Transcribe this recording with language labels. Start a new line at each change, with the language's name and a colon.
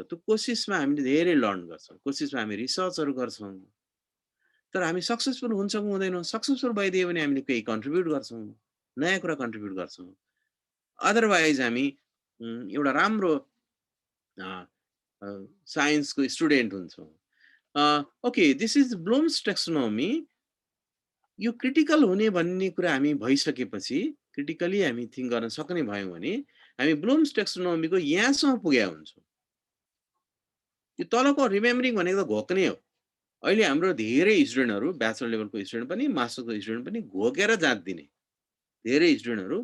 Nepali: त्यो कोसिसमा हामीले धेरै लर्न गर्छौँ, कोसिसमा हामी रिसर्चहरू गर्छौँ, तर हामी सक्सेसफुल हुन्छौँ हुँदैनौँ। सक्सेसफुल भइदियो भने हामीले केही कन्ट्रिब्युट गर्छौँ, नयाँ कुरा कन्ट्रिब्युट गर्छौँ। अदरवाइज हामी एउटा राम्रो साइन्सको स्टुडेन्ट हुन्छौँ।
English: Okay, this is Bloom's taxonomy.
Nepali: यो क्रिटिकल हुने भन्ने कुरा हामी भइसकेपछि, क्रिटिकली हामी थिङ्क गर्न सक्ने भयौँ भने हामी ब्लुम्स टेक्सोनोमीको यहाँसम्म पुगेका हुन्छौँ। यो तलको रिमेम्बरिङ भनेको त घोक्ने हो। अहिले हाम्रो धेरै स्टुडेन्टहरू, ब्याचलर लेभलको स्टुडेन्ट पनि, मास्टरको स्टुडेन्ट पनि घोकेर जाँच दिने धेरै स्टुडेन्टहरू।